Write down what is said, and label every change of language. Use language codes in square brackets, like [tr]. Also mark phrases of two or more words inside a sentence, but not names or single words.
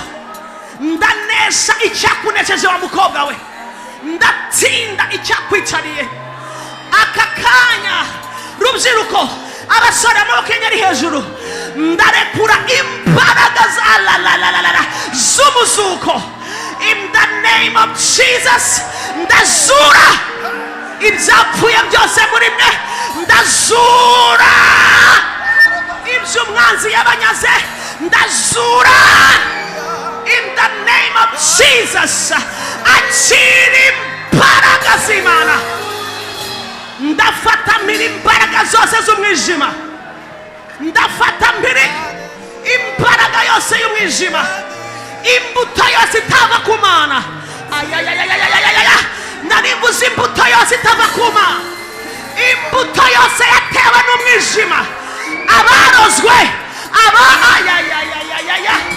[rw] Ndanesha icyakunejeje wa mukobwa we, ndatsinda icyakwicariye aka kanya. Rubyiruko, abasore amaboko ari hejuru, ndarekura imbaraga z'umuzuko [en] in the name of Jesus. [rw] Ndazura ibyapfuye byose muri mwe, ndazura ibyo umwanzi yabanyaze, ndazura [en] in the name of Jesus. [rw] Akira imbaraga z'Imana. Ndafata mbere imbaraga zose z'umwijima, ndafata mbere imbaraga yose y'umwijima, imbuto yose itava ku Mana. Ayayayayayayaya, naribuze imbuto yose itava ku Mana, imbuto yose yatewe n'umwijima, abarozwe, ayayayayayaya,